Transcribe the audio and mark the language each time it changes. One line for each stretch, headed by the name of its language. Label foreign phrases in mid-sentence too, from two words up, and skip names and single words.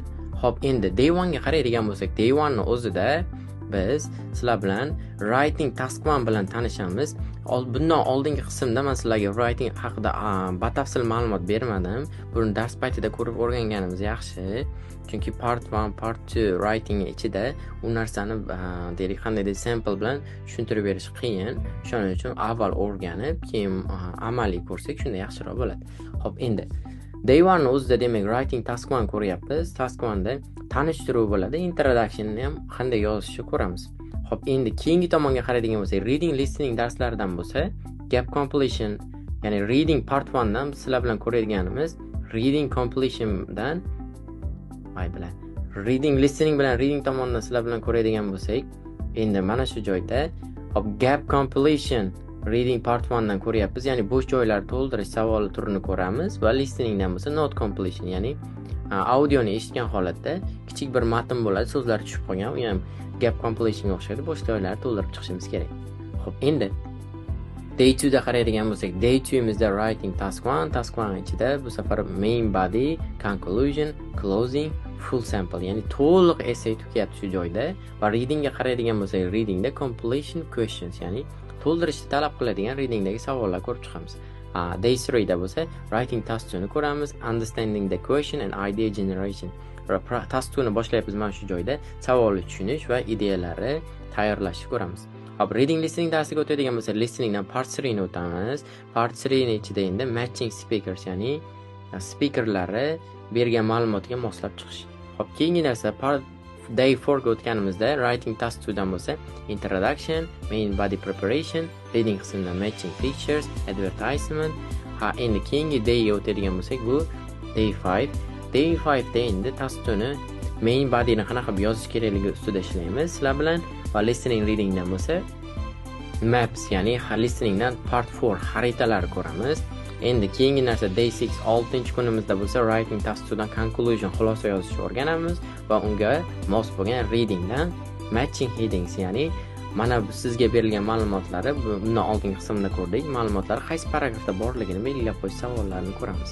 Uzbek: Xo'p, endi day 1 ga qaraydigan bo'lsak, day 1 ni o'zida biz sizlar bilan
English: writing task 1
Uzbek: bilan tanishamiz. Bundan oldingi qismda men sizlarga writing haqida batafsil ma'lumot bermadim. Buni dars paytida ko'rib o'rganganimiz yaxshi. Chunki
English: part 1, part 2 writing
Uzbek: ichida u narsani deylik qanday deb sample bilan tushuntirib berish qiyin. Shuning uchun avval o'rganib, keyin amaliy ko'rsak shunda yaxshiroq bo'ladi. Xo'p, endi day 1 ni o'zida demak
English: writing task 1
Uzbek: ko'ryapmiz. Task 1 da tanishtiruv bo'ladi. Introduction ni ham qanday yozishni ko'ramiz. Xo'p, endi keyingi tomonga qaraydigan bo'lsak,
English: reading listening
Uzbek: darslaridan bo'lsa,
English: gap completion,
Uzbek: ya'ni
English: reading part 1
Uzbek: dan sizlar bilan ko'radiganimiz
English: reading completion
Uzbek: dan
English: reading listening
Uzbek: bilan reading tomonidan sizlar bilan ko'radigan bo'lsak, endi mana shu joyda hop
English: gap completion reading part 1
Uzbek: dan ko'ryapmiz, ya'ni bo'sh joylarni to'ldirish savoli turini ko'ramiz va listening dan bo'lsa
English: not completion,
Uzbek: ya'ni audioni eshitgan holatda kichik bir matn bo'ladi, so'zlar tushib qolgan, u ham
English: gap completionga
Uzbek: o'xshaydi, bo'sh joylarni to'ldirib chiqishimiz kerak. Xo'p, endi day 2 da qaraydigan bo'lsak, day 2 imizda
English: writing task 1, task 1
Uzbek: ichida bu safar
English: main body, conclusion, closing, full sample,
Uzbek: ya'ni to'liq essay tukyapti shu joyda. Va reading ga qaraydigan bo'lsak, reading da
English: completion questions,
Uzbek: ya'ni to'ldirishni talab qiladigan readingdagi savollar ko'rib chiqamiz. Day 3 da bo'lsa,
English: writing task 2
Uzbek: ni ko'ramiz,
English: understanding the question and idea generation.
Uzbek: Task 2 ni boshlayapmiz mana shu joyda, savolni tushunish va ideyalarni tayyorlashni ko'ramiz. Hop,
English: reading listening
Uzbek: darsiga o'tadigan bo'lsa, listeningdan part 3 ni o'tamiz. Part 3 ni ichida endi
English: matching speakers,
Uzbek: ya'ni speakerlarni bergan ma'lumotga moslab chiqish. Hop, keyingi narsa part day 4 ga o'tganimizda
English: writing task 2
Uzbek: dan bo'lsa,
English: introduction, main body preparation, reading qismida matching pictures, advertisement.
Uzbek: Endi keyingi day ga o'tadigan bo'lsak, bu day 5. Day 5 da endi task 2 ni
English: main body
Uzbek: ni qanaqa yozish kerakligi ustida ishlaymiz sizlar bilan. Va
English: listening reading
Uzbek: dan bo'lsa, maps, ya'ni listening dan part 4 xaritalarni ko'ramiz. Endi keyingi narsa day 6, 6-kunimizda bo'lsa,
English: writing task 2
Uzbek: dan conclusion, xulosa yozishni o'rganamiz va unga mos bo'lgan reading dan
English: matching headings,
Uzbek: ya'ni mana sizga berilgan ma'lumotlari bundan oldingi qismda ko'rdik, ma'lumotlar qaysi paragrafda borligini belgilab qo'yish savollarini ko'ramiz.